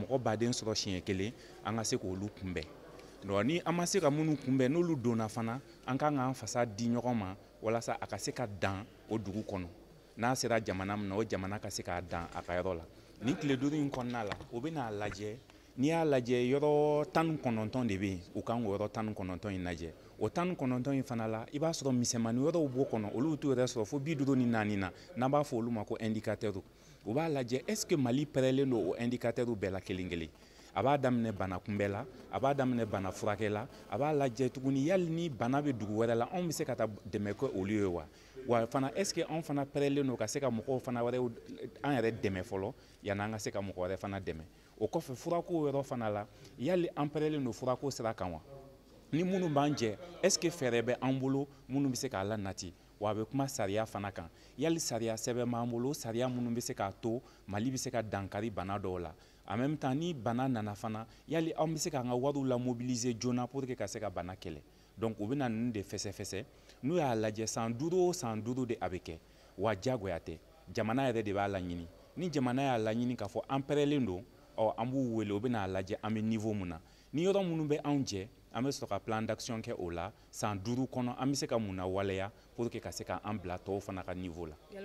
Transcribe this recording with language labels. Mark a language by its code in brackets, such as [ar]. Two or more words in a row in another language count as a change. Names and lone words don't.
[bm] mɔgɔ baden sɔrɔ siɲɛ kelen an ka se k'olu kunbɛn donc ni an ma se ka minnu kunbɛn n'olu donna fana an kan k'an fasa di ɲɔgɔn ma walasa a ka se ka dan o dugu kɔnɔ n'a sera jamana min na o jamana ka se k'a dan a ka yɔrɔ la ni tile 5 in kɔnɔna la o bɛ n'a lajɛ n'i y'a lajɛ yɔrɔ 19 de bɛ yen u kan k'o yɔrɔ 19 in lajɛ o 19 in fana la i b'a sɔrɔ misɛnmani wɛrɛw b'o kɔnɔ olu t'u yɛrɛ sɔrɔ fo 54 na n'an b'a fɔ olu ma ko indicateurs u b'a lajɛ [fr] est ce que [bm] Mali pɛrɛlen don o indicateurs bɛɛ la kelen kelen a b'a daminɛ bana kunbɛ la a b'a daminɛ bana furakɛ la a b'a lajɛ tuguni yali ni bana bɛ dugu wɛrɛ la anw bɛ se ka taa dɛmɛ kɛ olu ye wa fana [fr] est ce que [bm] anw fana pɛrɛlen don ka se ka mɔgɔw fana wɛrɛ an yɛrɛ dɛmɛ fɔlɔ yan'an ka se ka mɔgɔ wɛrɛ fana dɛmɛ o kɔfɛ furako yɔrɔ fana la yali an pɛrɛlen don furako sira kan wa ni minnu b'an jɛ est ce que fɛɛrɛ bɛ an bolo minnu bɛ se k'a lanati wa a bɛ kuma sariya fana kan yali sariya sɛbɛn b'an bolo sariya minnu bɛ se k'a to Mali bɛ se ka dankari bana dɔw la [fr] en même temps [bm] ni bana nana fana yali an bɛ se k'an ka wariw la mobiliser joona [fr] pour que [bm] ka se ka bana kɛlɛ donc u bɛ na ninnu de fɛsɛfɛsɛ n'u y'a lajɛ san 5 o san 5 de a bɛ kɛ wa diyagoya tɛ jamana yɛrɛ de b'a laɲini ni jamana y'a laɲini k'a fɔ an pɛrɛlen don an b'u wele u bɛ n'a lajɛ an bɛ niveau mun na ni yɔrɔ minnu bɛ anw jɛ an bɛ sɔrɔ ka [fr] plan d'action [bm] kɛ o la san 5 kɔnɔ an bɛ se ka mun na waleya [fr] pour que [bm] ka se k'an bila tɔw fana ka niveau la